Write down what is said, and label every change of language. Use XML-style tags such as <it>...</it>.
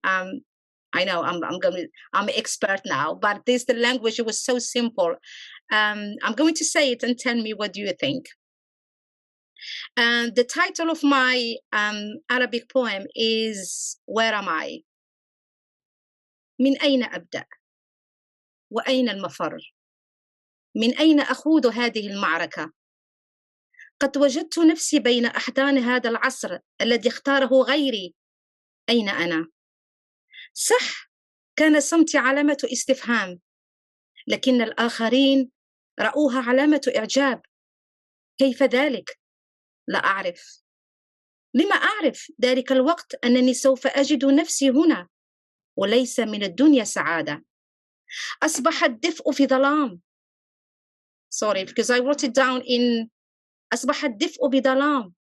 <en>I know I'm an expert now, but the language, it was so simple. I'm going to say it and tell me what do you think. The title of my Arabic poem is Where Am I?</en> <ar>من أين أبدأ؟ وأين المفر؟ من أين أخوض هذه المعركة؟ قد وجدت نفسي بين أحضان هذا العصر الذي اختاره غيري. أين أنا؟ صح، كان صمتي علامة استفهام، لكن الآخرين رأوها علامة إعجاب. كيف ذلك؟ لا أعرف. لما أعرف ذلك الوقت أنني سوف أجد نفسي هنا وليس من الدنيا سعادة. أصبح الدفء في ظلام.</ar> <en>Sorry, because I wrote it down in</en> <ar>أصبح الدفء بظلام.</ar>